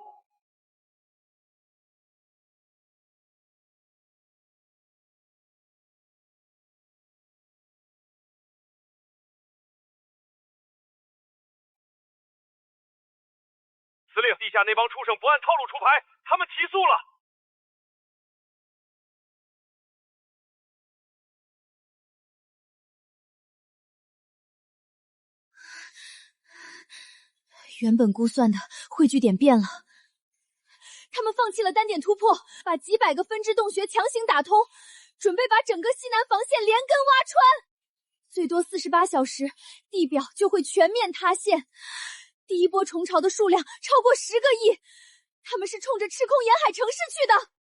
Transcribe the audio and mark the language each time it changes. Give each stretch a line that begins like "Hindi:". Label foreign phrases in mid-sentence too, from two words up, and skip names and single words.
Chinese: 司令，地下那帮畜生不按套路出牌，他们提速了。原本估算的汇聚點變了，他們放棄了單點突破，把幾百個分支洞穴強行打通，準備把整個西南防線連根挖穿。最多48小時，地表就會全面塌陷。第一波蟲巢的數量超過10個億，他們是衝着吃空沿海城市去的。